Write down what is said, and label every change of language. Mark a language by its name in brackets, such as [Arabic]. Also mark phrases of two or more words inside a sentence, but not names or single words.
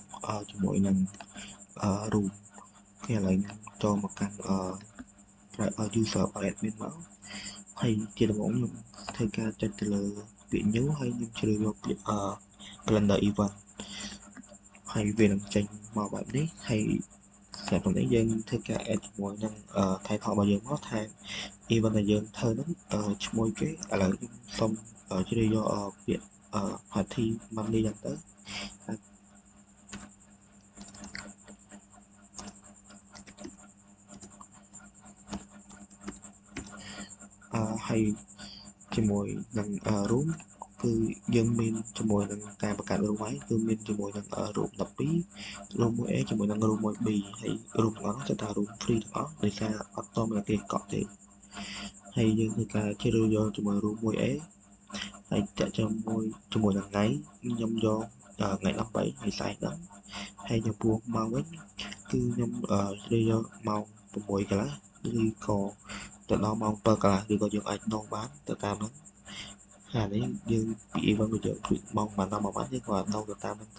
[Khmer] ជាមួយនឹងroom គេឥឡូវខ្ញុំចូលមកកាន់ [English] user admin [Khmer] មកហើយជាដំបូងខ្ញុំធ្វើការចុចទៅលើពាក្យ new ហើយខ្ញុំជ្រើសយកពាក្យ [English] calendar event [Khmer] ហើយវានឹងចេញមកបែបនេះហើយស្រាប់តែយើងធ្វើការ add ជាមួយនឹង title របស់យើងមកថា event ដែលយើងធ្វើហ្នឹងឈ្មោះគេឥឡូវខ្ញុំសុំជ្រើសយកពាក្យ [English] party money [Khmer] យ៉ាងទៅ ហើយជាមួយនឹង room គឺយើងមានជាមួយនឹងការបង្កើត room ហើយគឺមានជាមួយនឹង [English] room 12 room 1A [Khmer] ជាមួយនឹង [English] room 1B [Khmer] ហើយ room ទាំងអស់នោះគឺថា [English] room free [Khmer] ទាំងអស់ដោយសារអត់តមានគេកក់ទេហើយយើងធ្វើការជ្រើស យកជាមួយ room 1A ហើយតាក់ជាមួយនឹងថ្ងៃខ្ញុំយកថ្ងៃ13ហើយស្អែកហ្នឹងហើយចំពោះម៉ោងវិញគឺខ្ញុំជ្រើសយកម៉ោង6កន្លះឬក៏ទៅដល់ម៉ោង7ក ន្លះឬក៏យើងអាចដងបានទៅតាមហ្នឹងហើយនេះយើងពី event របស់យើងគឺម៉ោងប៉ុណ្ណាមកបានយើងក៏ដងទៅតាមហ្នឹងទៅ